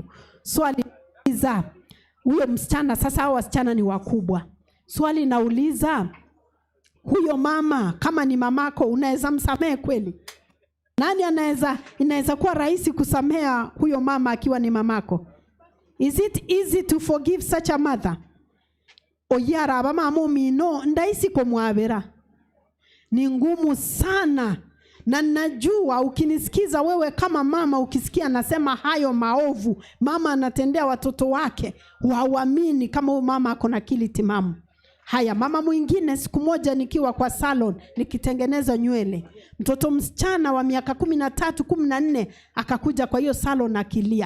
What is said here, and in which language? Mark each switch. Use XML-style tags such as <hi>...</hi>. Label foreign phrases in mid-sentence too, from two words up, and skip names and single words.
<sw>Swali nauliza, huyo msichana, sasa hao wasichana ni wakubwa. Swali nauliza, huyo mama kama ni mamako unaweza msamehe kweli? Nani inaweza kuwa rahisi kusamea huyo mama akiwa ni mamako?</sw> <en>Is it easy to forgive such a mother?</en> <guz>Oyara abamama mino ndaisi komwabera.</guz> <sw>Ni ngumu sana. Na najua ukinisikiza wewe kama mama, ukisikia nasema hayo maovu mama anatendea watoto wake, hauamini kama huyo mama ako na akili timamu. Haya, mama mwingine, siku moja nikiwa kwa salon nikitengeneza nywele, mtoto msichana wa miaka 13, 14 akakuja kwa hiyo salon akilia.</sw>